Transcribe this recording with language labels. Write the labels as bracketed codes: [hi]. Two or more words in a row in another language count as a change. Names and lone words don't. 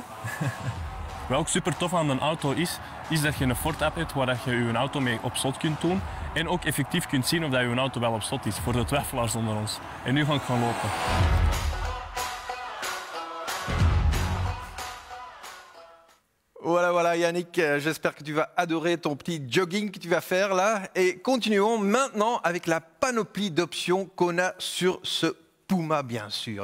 [nl] Wat ook super tof aan een auto is dat je een Ford-app hebt waar je je auto mee op slot kunt doen. En ook effectief kunt zien of je auto wel op slot is, voor de twijfelaars onder ons. En nu ga ik gaan lopen. [fr] Voilà, voilà Yannick, j'espère que tu vas adorer ton petit jogging que tu vas faire là. Et continuons maintenant avec la panoplie d'options qu'on a sur ce Puma, bien sûr.